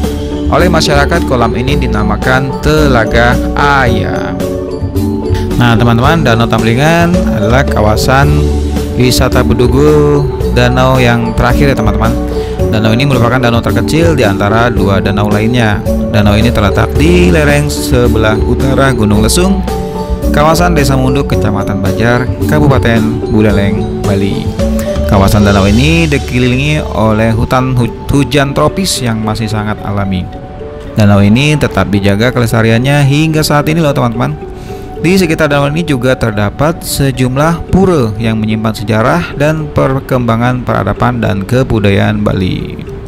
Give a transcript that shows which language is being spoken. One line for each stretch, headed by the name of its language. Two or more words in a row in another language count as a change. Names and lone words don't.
Indonesian: Oleh masyarakat, kolam ini dinamakan Telaga Aya. Nah teman-teman, Danau Tamblingan adalah kawasan wisata Bedugul danau yang terakhir ya teman-teman. Danau ini merupakan danau terkecil di antara 2 danau lainnya. Danau ini terletak di lereng sebelah utara Gunung Lesung, kawasan Desa Munduk, Kecamatan Banjar, Kabupaten Buleleng, Bali. Kawasan danau ini dikelilingi oleh hutan hujan tropis yang masih sangat alami. Danau ini tetap dijaga kelestariannya hingga saat ini loh teman-teman. Di sekitar danau ini juga terdapat sejumlah pura yang menyimpan sejarah dan perkembangan peradaban dan kebudayaan Bali.